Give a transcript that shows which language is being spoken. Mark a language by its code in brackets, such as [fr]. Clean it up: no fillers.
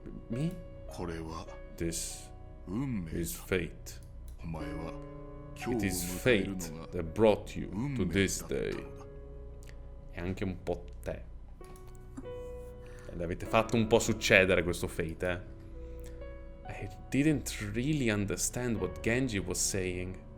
[en] Me? This is fate. It is fate that brought you to this day. [it] E anche un po' te. L'avete fatto un po' succedere questo fate, eh? [en] I didn't really understand what Genji was saying.